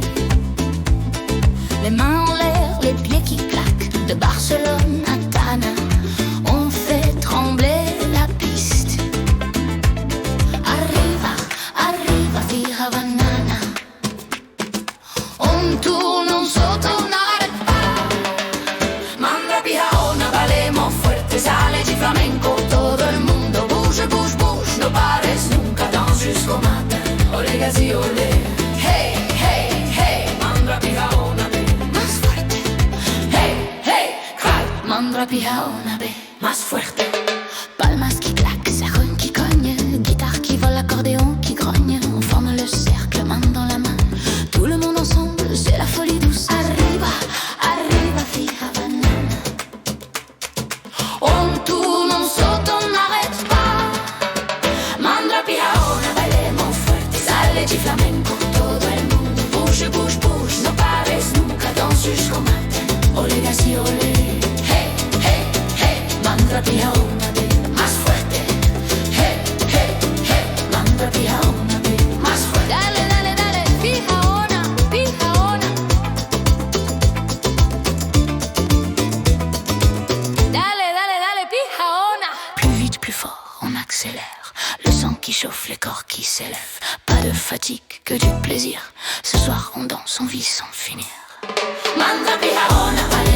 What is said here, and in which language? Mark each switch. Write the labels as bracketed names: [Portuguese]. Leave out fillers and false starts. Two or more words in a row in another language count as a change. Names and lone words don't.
[French] Les mains en l'air, les pieds qui claquent, de Barcelone à Tana, on fait trembler la piste. [Spanish] Arriva, arriva, fija banana. [French] On tourne, on saute, on n'arrête pas. [Malagasy] Manda pihaona, [Spanish] valemos fuerte, sale de flamenco, todo el mundo [French] bouge, bouge, bouge, [Spanish] no pares nunca, [French] danse jusqu'au matin. [Spanish] Olegazi, olé, [Malagasy] hey, hey, hey, manda pihaona, be, [Spanish] más fuerte. [Malagasy] Hey, hey, cry, manda pihaona, be, [Spanish] más fuerte. [French] Palmas qui claquent, serrure qui cogne, guitare qui vole, accordéon qui grogne. On forme le cercle, main dans la main, tout le monde ensemble, c'est la folie douce. [Spanish] Arriba, arriba, fija banana. [French] On tourne, on saute, on n'arrête pas. [Malagasy] Mandra pihaona, [Spanish] bailemos fuerte, sale de flamenco, todo el mundo [French] bouge, bouge, bouge, [Spanish] no pares nunca, [French] danse jusqu'au matin. [Spanish] Olegazi, olé, [Malagasy] hey, hey, hey, mandra pihaona, be, [Spanish] más fuerte. [Malagasy] Hey, hey, hey, mandra pihaona, be, [Spanish] más fuerte. Dale, dale, dale, [Malagasy] pihaona, pihaona. [Spanish] Dale, dale, dale, pihaona. [French] Plus vite, plus fort, on accélère. Le sang qui chauffe, les corps qui s'élèvent. Pas de fatigue, que du plaisir. Ce soir, on danse, on vit sans finir. [Malagasy] Manda pihaona.